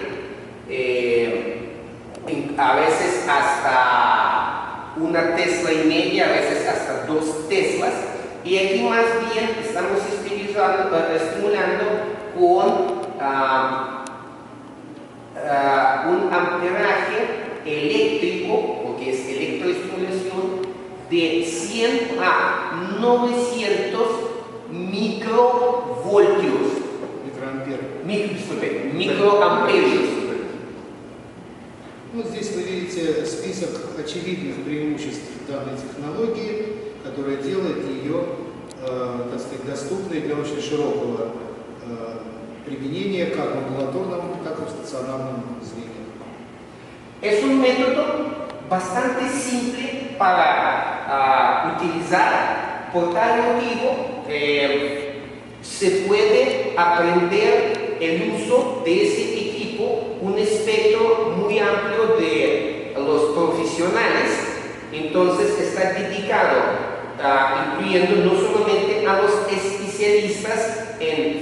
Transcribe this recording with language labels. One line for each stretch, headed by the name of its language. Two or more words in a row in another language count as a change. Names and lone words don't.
Spanish: a veces hasta 1,5 Tesla, a veces hasta 2 Teslas, y aquí más bien estamos estimulando con un amperaje eléctrico, porque es electroestimulación, de 100 a 900 microvoltios. Microamperios.
Russian: Вот здесь вы видите список очевидных преимуществ данной технологии, которая делает ее, так сказать, доступной для очень широкого применения как в амбулаторном, так и в стационарном звене.
Spanish: Es un método bastante simple para utilizar, por tal motivo se puede aprender el uso de ese equipo, un espectro muy amplio de los profesionales, entonces está dedicado incluyendo no solamente a los especialistas